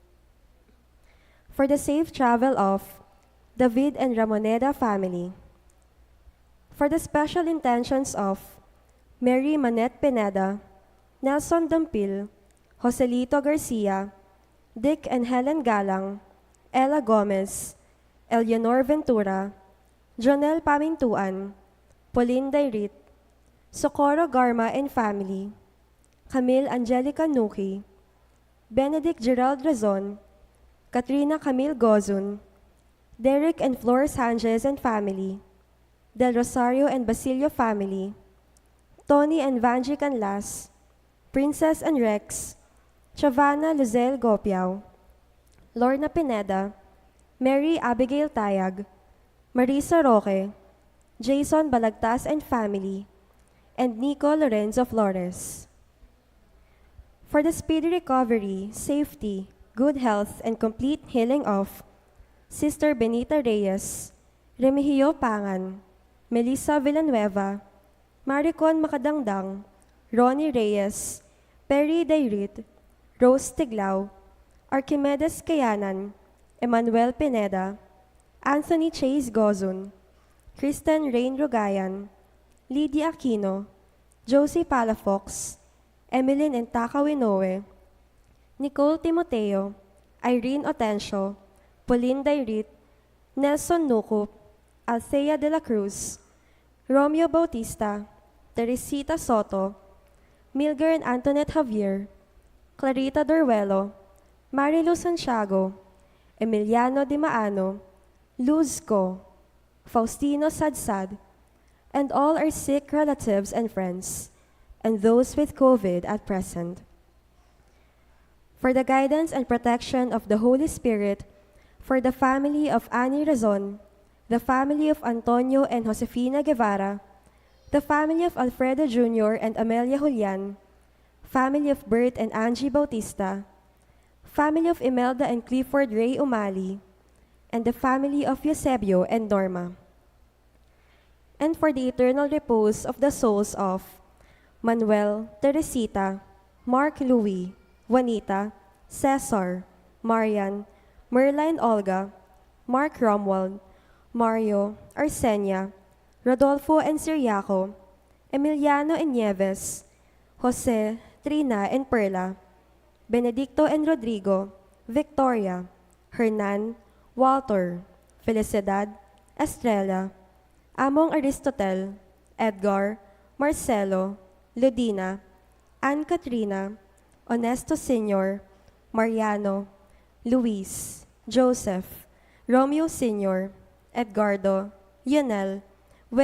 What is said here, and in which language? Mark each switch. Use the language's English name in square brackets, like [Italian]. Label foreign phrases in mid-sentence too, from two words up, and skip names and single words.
[English] For the safe travel of David and Ramoneda family. For the special intentions of Mary Manette Pineda, Nelson Dampil, Joselito Garcia, Dick and Helen Galang, Ella Gomez, Eleanor Ventura, Jonel Pamintuan, Pauline Dairit, Socorro Garma and family, Camille Angelica Nuki, Benedict Gerald Razon, Katrina Camille Gozun, Derek and Flor Sanchez and family, Del Rosario and Basilio family, Tony and Vanji Canlas, Princess and Rex, Chavana Luzel Gopiao, Lorna Pineda, Mary Abigail Tayag, Marisa Roque, Jason Balagtas and family, and Nico Lorenzo Flores. For the speedy recovery, safety, good health, and complete healing of Sister Benita Reyes, Remigio Pangan, Melissa Villanueva, Maricon Makadangdang, Ronnie Reyes, Perry Dairit, Rose Tiglao, Archimedes Kayanan, Emmanuel Pineda, Anthony Chase Gozun, Kristen Rain Rogayan, Lydia Aquino, Josie Palafox, Emeline and Takawinoe, Nicole Timoteo, Irene Otencio, Pauline Dairit, Nelson Nucup, Althea de la Cruz, Romeo Bautista, Teresita Soto, Milger and Antoinette Javier, Clarita Dorwelo, Marilu Santiago, Emiliano Di Maano, Luzco, Faustino Sadsad, and all our sick relatives and friends, and those with COVID at present. For the guidance and protection of the Holy Spirit, for the family of Annie Razon, the family of Antonio and Josefina Guevara, the family of Alfredo Jr. and Amelia Julian, family of Bert and Angie Bautista, family of Imelda and Clifford Ray Umali, and the family of Eusebio and Norma. And for the eternal repose of the souls of Manuel, Teresita, Mark Louis, Juanita, Cesar, Marian, Merline Olga, Mark Romuald, Mario, Arsenia, Rodolfo and Siriaco, Emiliano and Nieves, Jose, Trina and Perla, Benedicto and Rodrigo, Victoria, Hernan, Walter, Felicidad, Estrella, Among Aristotel, Edgar, Marcelo, Ludina, Ann Katrina, Honesto Sr., Mariano, Luis, Joseph, Romeo Sr., Edgardo, Yunel,